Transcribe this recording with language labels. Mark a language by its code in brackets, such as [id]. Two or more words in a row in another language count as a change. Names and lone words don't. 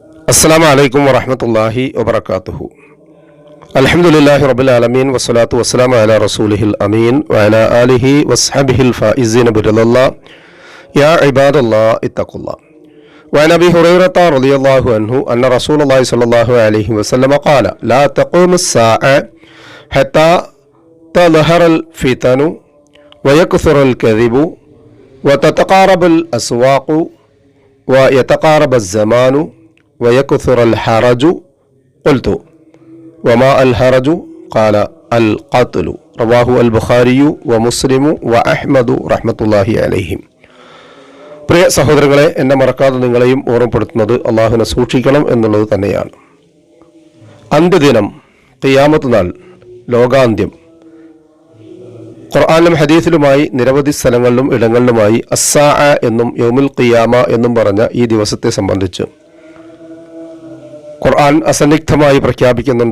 [ar] السلام عليكم ورحمة الله وبركاته. الحمد لله رب العالمين والصلاة والسلام على رسوله الأمين وعلى آله وصحبه الفائزين برضا الله. يا عباد الله اتقوا الله. وعن أبي هريرة رضي الله عنه أن رسول الله صلى الله عليه وسلم قال لا تقوم الساعة حتى تظهر الفتن ويكثر الكذب وتتقارب الأسواق ويتقارب الزمان ويكثر الحرج. قلت وما الحرج؟ قال القتل. رواه البخاري ومسلم وأحمد رحمة الله عليهم. [ml] പ്രിയ സഹോദരങ്ങളെ, എന്നെ മറക്കാതെ നിങ്ങളെയും ഓർമ്മപ്പെടുത്തുന്നത് അള്ളാഹുവിനെ സൂക്ഷിക്കണം എന്നുള്ളത് തന്നെയാണ്. അന്ത്യദിനം, ഖിയാമത്ത് നാൾ, ലോകാന്ത്യം, ഖുർആനിലും ഹദീസിലുമായി നിരവധി സ്ഥലങ്ങളിലും ഇടങ്ങളിലുമായി അസ്സാഅ എന്നും [ar] يوم القيامة [ml] എന്നും പറഞ്ഞ ഈ ദിവസത്തെ സംബന്ധിച്ച് ഖുർആൻ അസന്നിഗ്ധമായി പ്രഖ്യാപിക്കുന്നുണ്ട്.